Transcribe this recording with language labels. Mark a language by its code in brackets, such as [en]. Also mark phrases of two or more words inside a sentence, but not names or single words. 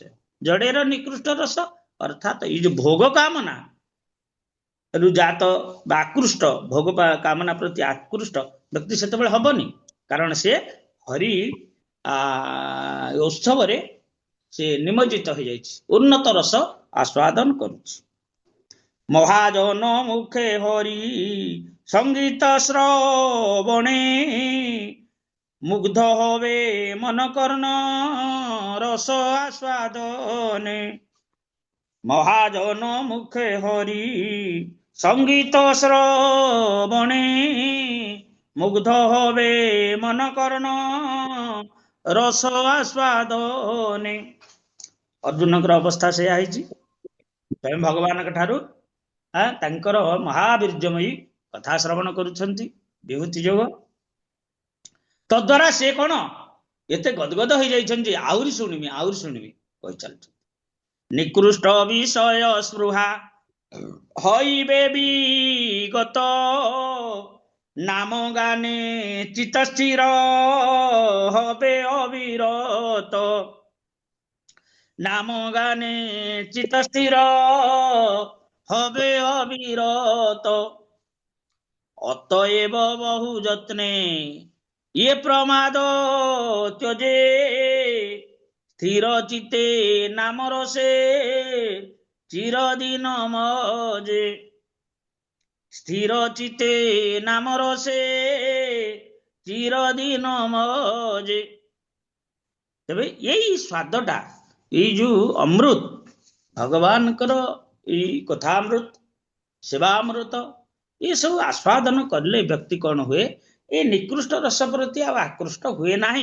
[or] ଜଡେର ନିକୃଷ୍ଟ ରସ ଅର୍ଥାତ ଏଇ ଯୋଉ ଭୋଗ କାମନା ଜାତ ବା ଆକୃଷ୍ଟ, ଭୋଗ କାମନା ପ୍ରତି ଆକୃଷ୍ଟ ବ୍ୟକ୍ତି ସେତେବେଳେ ହବନି, କାରଣ ସେ ହରି ଉତ୍ସବରେ ସେ ନିମଜ୍ଜିତ ହେଇଯାଇଛି, ଉନ୍ନତ ରସ ଆସ୍ୱାଦନ କରୁଛି। [bn] মহাজন মুখে হরি সঙ্গীত শ্রবণে মুগ্ধ হবে মন কর্ণ রস আস্বাদনে। মহাজন মুখে হরি সঙ্গীত শ্রবণে মুগ্ধ হবে মন কর্ণ রস আস্বাদনে। [or] ଅର୍ଜୁନଙ୍କର ଅବସ୍ଥା ସେୟା ହେଇଛି। ସ୍ୱୟଂ ଭଗବାନଙ୍କ ଠାରୁ ତାଙ୍କର ମହାବୀର୍ଯ୍ୟମୟୀ କଥା ଶ୍ରବଣ କରୁଛନ୍ତି ବିଭୂତି ଯୋଗ। ତଦ୍ୱାରା ସେ କଣ ଏତେ ଗଦଗଦ ହେଇଯାଇଛନ୍ତି, ଆହୁରି ଶୁଣିବି କହି ଚାଲିଛନ୍ତି। [bn] নিকৃষ্ট বিষয় স্পৃহা হইবে বিগত নাম গানে চিত্ত স্থির হবে অবিরত। নাম গানে চিত্ত স্থির হবে অবিরত। অতএব বহু যত্নে ইয়ে প্রমাদ ত্যজে স্থির চিতে নাম রসে চিরদিন মজে। স্থির চিতে নাম রসে চিরদিନ ମଜେ। [or] ତେବେ ଏଇ ସ୍ୱାଦଟା, ଏଇ ଯୋଉ ଅମୃତ, ଭଗବାନଙ୍କର ଏଇ କଥାମୃତ, ସେବାମୃତ, ଏସବୁ ଆସ୍ୱାଦନ କଲେ ବ୍ୟକ୍ତି କଣ ହୁଏ, ଏ ନିକୃଷ୍ଟ ରସ ପ୍ରତି ଆଉ ଆକୃଷ୍ଟ ହୁଏ ନାହିଁ।